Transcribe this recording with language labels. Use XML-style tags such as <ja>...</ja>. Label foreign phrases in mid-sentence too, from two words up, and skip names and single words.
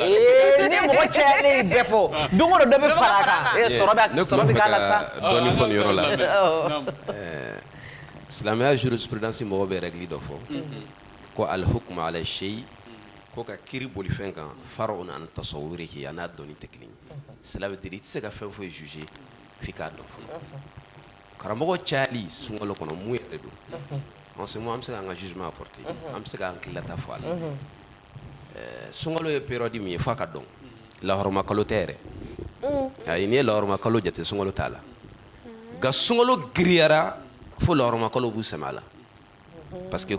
<bm>ni mɔgɔ cayalen bɛɛ fɔ don o don dɔ bɛ fara a kan sɔrɔ bɛ k'a la sa dɔɔni fɔ nin yɔrɔ la silamɛya jurisprudence mɔgɔ bɛ règle dɔ fɔ ko</bm> <ar>الحكم على الشيء</ar> <bm>ko ka kiri boli fɛn kan</bm> <ar>فرع عن تصوره</ar> <bm>a n'a dɔnni tɛ kelen ye</bm> <fr>cela veut dire</fr> <bm>i tɛ se ka fɛn foyi juger f'i k'a dɔn fɔlɔ karamɔgɔ cayali sunkalo kɔnɔ mun yɛrɛ don</bm> <fr>en ce moment</fr> <bm>an bɛ se k'an ka</bm> <fr>jugement apporter</fr> <bm>an bɛ se k'an tilata fɔ a la sunkalo ye période min ye f'a ka dɔn lahɔrɔma kalo tɛ yɛrɛ ayi n'i ye lahɔrɔma kalo jate sunkalo t'a la nka sunkalo giriyara fo lahɔrɔma kalo b'u sɛmɛ a la</bm> <fr>parce que</fr>